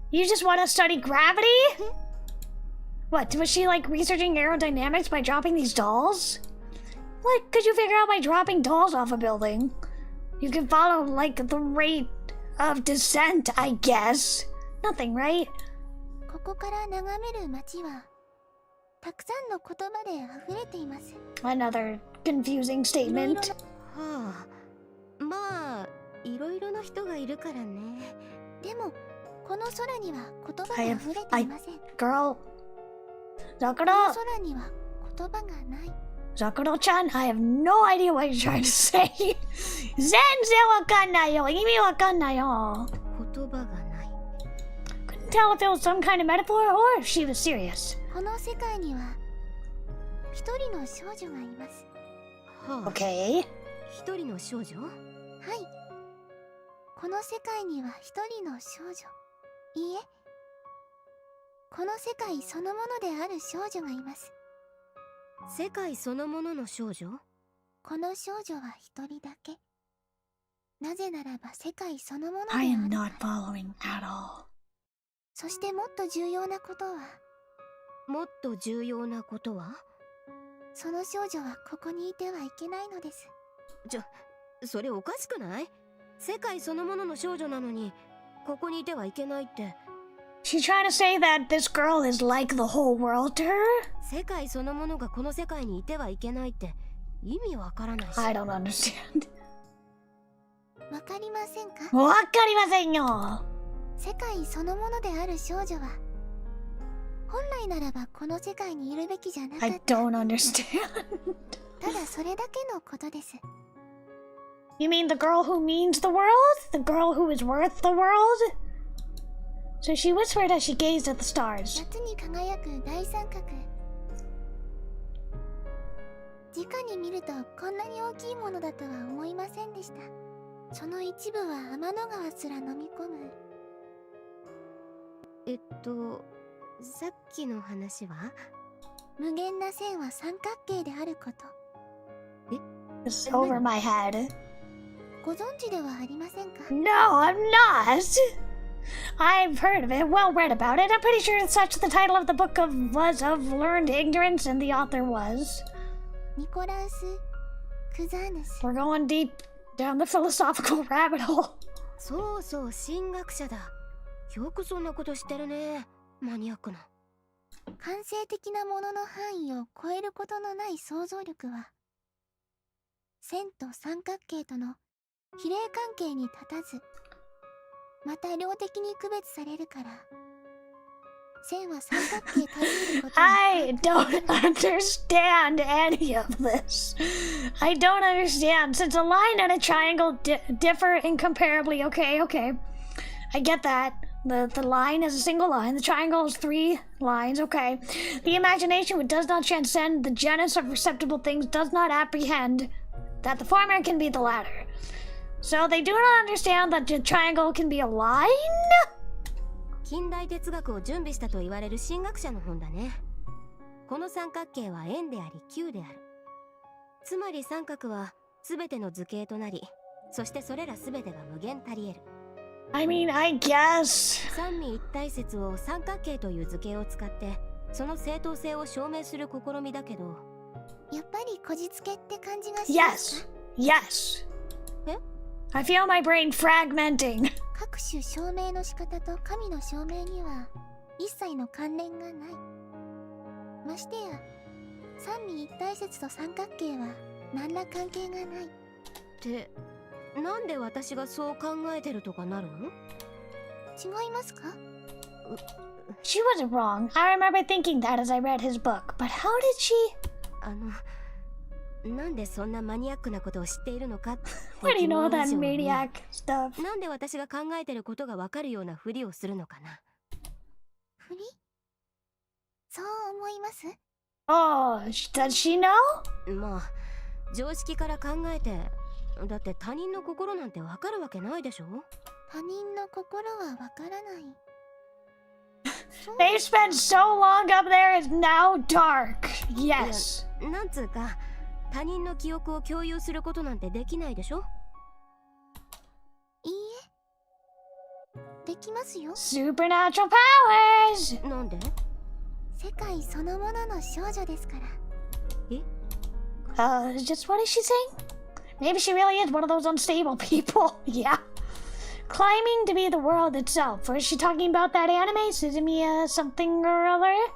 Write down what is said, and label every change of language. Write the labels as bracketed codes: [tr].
[en] You just want to study gravity? What, was she like researching aerodynamics by dropping these dolls? What could you figure out by dropping dolls off a building? You can follow like the rate of descent, I guess. Nothing, right? [ja] ここから眺める街はたくさんの言葉で溢れています。 [en] Another confusing statement. [ja] はあ、まあいろいろな人がいるからね。でもこの空には言葉が溢れていません。 [en] Girl. [ja] こ [en] Zakuro. [ja] の空には言葉がない。 [en] Zakuro-chan, I have no idea what you're trying to say. [ja] 全然わかんないよ。意味わかんないよ。言葉がない。 [en] Couldn't tell if it was some kind of metaphor or if she was serious. [ja] この世界には一人の少女がいます。はあ、 [en] Okay. [ja] 一人の少女？はい。この世界には一人の少女。いいえ。この世界そのものである少女がいます。世界そのものの少女？この少女は一人だけ。なぜならば世界そのものであ [en] I [ja] る [en] am [ja] か [en] not [ja] ら。 [en] following at all. [ja] そしてもっと重要なことは、もっと重要なことは？その少女はここにいてはいけないのです。それおかしくない？世界そのものの少女なのにここにいてはいけないって。 [en] She's trying to say that this girl is like the whole world to her? [ja] 世界そのものがこの世界にいてはいけないって意味わからないし。 [en] I don't understand. [ja] わかりませんか？わかりませんよ。世界そのものである少女は、本来ならばこの世界にいるべきじゃなか [en] I [ja] った。 [en] don't understand. [ja] ただそれだけのことです。 [en] You mean the girl who means the world? The girl who is worth the world? So she whispered as she gazed at the stars. [ja] 夏に輝く大三角。直に見るとこんなに大きいものだとは思いませんでした。その一部は天の川すら飲み込む。さっきの話は？無限な線は三角形であること。 [en] It's over my head. [ja] ご存知ではありませんか？ [en] No, I'm not. I've heard of it, well read about it. I'm pretty sure such the title of the book was of learned ignorance and the author was. [ja] ニコラウス・クザーヌス。 [en] We're going deep down the philosophical rabbit hole. [ja] そうそう、神学者だ。よくそんなこと知ってるね。マニアックな。感性的なものの範囲を超えることのない想像力は、線と三角形との比例関係に立たず、また量的に区別されるから、線は三角形ということに [en] I don't understand any of this. I don't understand. Since a line and a triangle differ incomparably. Okay. I get that. The line is a single line. The triangle is 3 lines. Okay. The imagination, which does not transcend the genus of perceptible things, does not apprehend that the former can be the latter. So they do not understand that the triangle can be a line? [ja] 近代哲学を準備したと言われる神学者の本だね。この三角形は円であり球である。つまり三角は全ての図形となり、そしてそれら全てが無限足り得る。 [en] I mean, I guess. [ja] 三位一体説を三角形という図形を使ってその正当性を証明する試みだけど、やっぱりこじつけって感じがしますか？ [en] Yes. え？ I feel my brain fragmenting. [ja] 各種証明の仕方と神の証明には一切の関連がない。ましてや三位一体説と三角形は何ら関係がない。ってなんで私がそう考えてるとかなるの？違いますか？ [en] She wasn't wrong. I remember thinking that as I read his book. But how did she? [ja] なんでそんなマニアックなことを知っているのかって [en] Where do you know [ja] 疑問 [en] that [ja] 以上に [en] maniac stuff? [ja] なんで私が考えてることがわかるようなふりをするのかな。ふり？そう思います？ [en] Oh, does she know? [ja] まあ常識から考えて、だって他人の心なんてわかるわけないでしょ。他人の心はわからない。 [en] They spent so long up there, it's now dark. Yes. [ja] なんつうか他人の記憶を共有することなんてできないでしょ。いいえ、できますよ。 [en] Supernatural powers! [ja] なんで？世界そのものの少女ですから。 [en] Just what is she saying? Maybe she really is one of those unstable people. Yeah. Climbing to be the world itself. Or is she talking about that anime, Suzumiya something or other?